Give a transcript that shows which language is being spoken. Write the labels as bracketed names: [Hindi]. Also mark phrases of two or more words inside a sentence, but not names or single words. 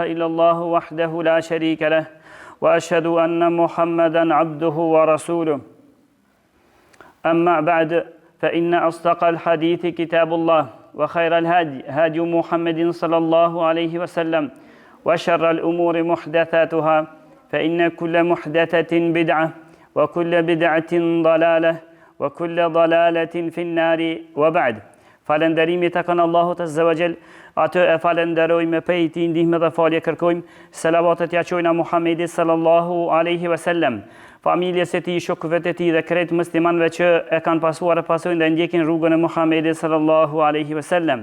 [Arabic] إلا الله وحده لا شريك له وأشهد أن محمدا عبده ورسوله أما بعد فإن أصدق الحديث كتاب الله وخير الهدي هدي محمد صلى الله عليه وسلم وشر الأمور محدثاتها فإن كل محدثة بدعة وكل بدعة ضلالة وكل ضلالة في النار وبعد [Albanian] falënderimi të kanë Allahut [Arabic] عز وجل, [Albanian] atë e falenderojmë prej tij ndihmë dhe falje kërkojmë, selavatet ja çojna Muhamedit [Arabic] صلى الله عليه وسلم, [Albanian] familjes së tij, shokëve të tij dhe krejt muslimanëve që e kanë pasuar e pasojnë dhe ndjekin rrugën e Muhamedit [Arabic] صلى الله عليه وسلم.